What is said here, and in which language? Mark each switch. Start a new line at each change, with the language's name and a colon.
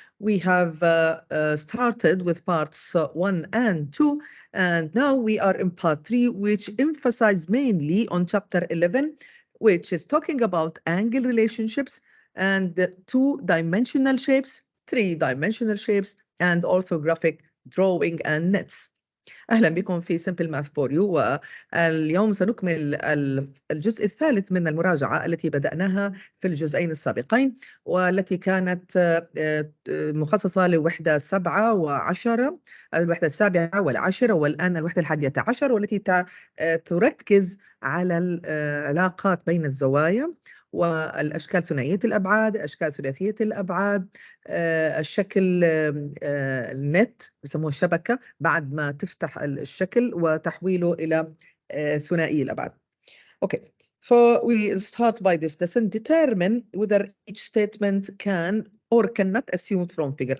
English: We have started with parts 1 and 2, and now we are in part 3, which emphasizes mainly on chapter 11, which is talking about angle relationships and two-dimensional shapes, three-dimensional shapes, and orthographic drawing and nets.
Arabic: أهلا بكم في Simple Math for You، واليوم سنكمل الجزء الثالث من المراجعة التي بدأناها في الجزئين السابقين، والتي كانت مخصصة لوحدة 7 و10، الوحدة 7 و10، والآن الوحدة 11، والتي تركز على العلاقات بين الزوايا والأشكال ثنائية الأبعاد، أشكال ثلاثية الأبعاد، الشكل النت بيسموه الشبكة بعد ما تفتح الشكل وتحويله إلى ثنائي الأبعاد.
English: Okay, so we start by this lesson. Determine whether each statement can or cannot assume from figure.